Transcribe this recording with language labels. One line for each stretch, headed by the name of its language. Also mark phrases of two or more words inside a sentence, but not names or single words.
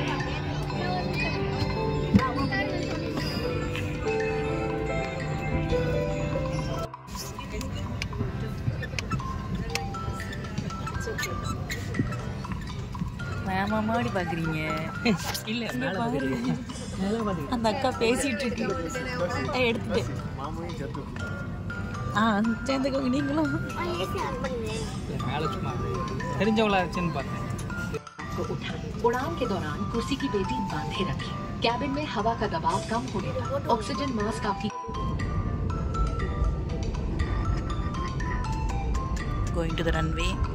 Tamil: மேமாமா அப்படி பாக்குறீங்க? இல்ல அந்த அக்கா பேசிட்டு இருக்கு. எடுத்துட்டு சேர்ந்துக்கோங்க நீங்களும்.
Hindi: उड़ान के दौरान कुर्सी की पेटी बांधे रखें। कैबिन में हवा का दबाव कम होने पर ऑक्सीजन मास्क आपकी
English: going to the runway.